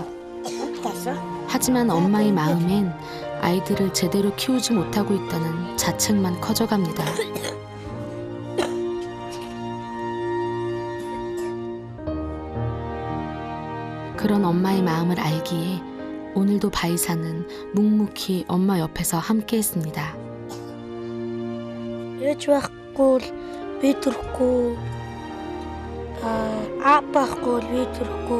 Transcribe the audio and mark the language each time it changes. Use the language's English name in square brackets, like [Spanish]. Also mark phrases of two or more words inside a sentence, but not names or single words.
[Korean] 하지만 엄마의 마음엔 아이들을 제대로 키우지 못하고 있다는 자책만 커져갑니다. 그런 엄마의 마음을 알기에 오늘도 바이사는 묵묵히 엄마 옆에서 함께했습니다. [Mongolian] ээж байхгүй л би төрөхгүй. Аа байхгүй л би төрөхгүй.